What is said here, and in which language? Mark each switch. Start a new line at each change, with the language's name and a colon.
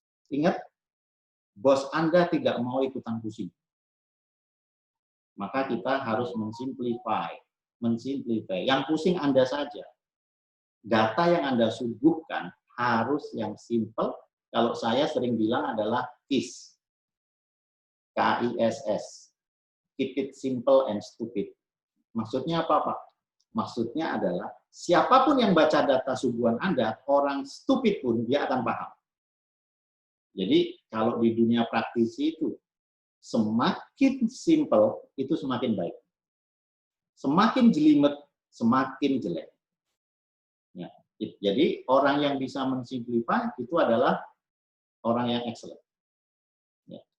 Indonesian: Ingat, bos Anda tidak mau ikutan pusing. Maka kita harus mensimplify. Yang pusing Anda saja. Data yang Anda suguhkan harus yang simple. Kalau saya sering bilang adalah KISS. KISS.
English: Keep it simple and stupid.
Indonesian: Maksudnya apa, Pak? Maksudnya adalah siapapun yang baca data suguhan Anda, orang stupid pun dia akan paham. Jadi kalau di dunia praktisi itu semakin simple itu semakin baik. Semakin jelimet semakin jelek. Ya, jadi orang yang bisa mensimplify itu adalah orang yang excellent. Ya.